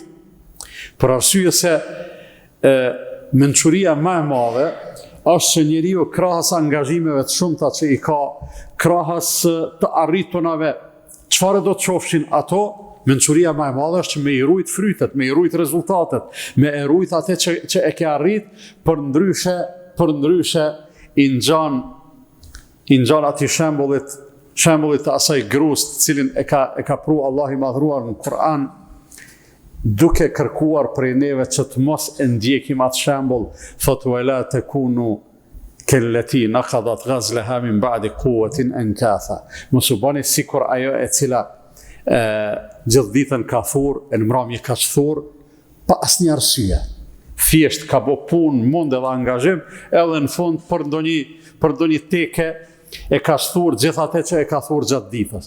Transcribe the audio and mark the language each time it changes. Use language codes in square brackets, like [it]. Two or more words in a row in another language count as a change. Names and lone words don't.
[sq] Për arsye se mençuria më e madhe është që njeriu krahas angazhimeve të shumta që i ka, krahas të arritunave, çfarë do të qofshin ato, mençuria më e madhe është që me i rujt frytet, me i rujt rezultatet, me e rujt atë që e ke arrit, për ndryshe i ngjan atij shembullit të asaj grus të cilin e ka pru Allah i madhruar në Kur'an, duke kërkuar prej neve që të mos e ndjekim atë shembull, thotë [ar] ولا تكونوا كالتي نقضت غزلها من بعد قوة أنكاثا. [sq] Mos u bani sikur ajo e cila gjithë ditën ka thurr, e në mramje ka thurr, pa asnjë arsye. Thjesht ka bë punë, mund edhe angazhim, edhe në fund për ndonjë teke e ka thurr gjithë atë që e ka thurr gjatë ditës.